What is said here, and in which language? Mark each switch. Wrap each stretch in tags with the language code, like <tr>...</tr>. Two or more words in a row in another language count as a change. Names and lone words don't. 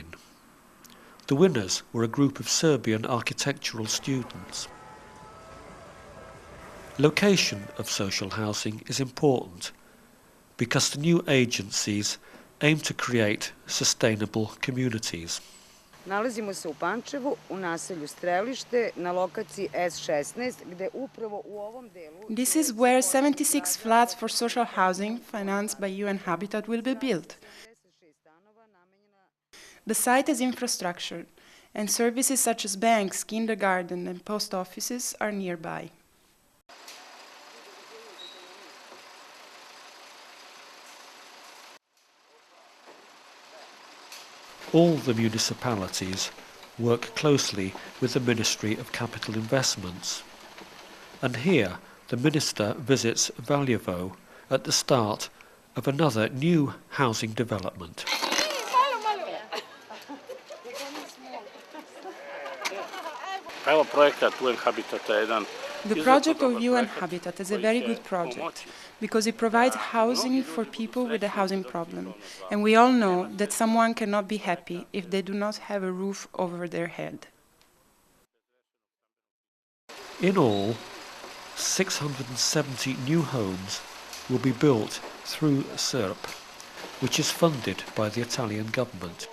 <en>The winners were a group of Serbian architectural students. Location of social housing is important because the new agencies aim to create sustainable communities.</en> <sr>Nalazimo se u Pančevu, u naselju Strelište, na lokaciji S16, gde upravo u ovom delu...</sr> <en>This is where 76 flats for social housing, financed by UN Habitat, will be built. The site has infrastructure, and services such as banks, kindergarten, and post offices are nearby. All the municipalities work closely with the Ministry of Capital Investments. And here the Minister visits Valjevo at the start of another new housing development.</en> <sr>Evo projekat UN Habitata je jedan</sr> <en>The project of UN Habitat is a very good project because it provides housing for people with a housing problem. And we all know that someone cannot be happy if they do not have a roof over their head. In all, 670 new homes will be built through SIRP, which is funded by the Italian government.</en>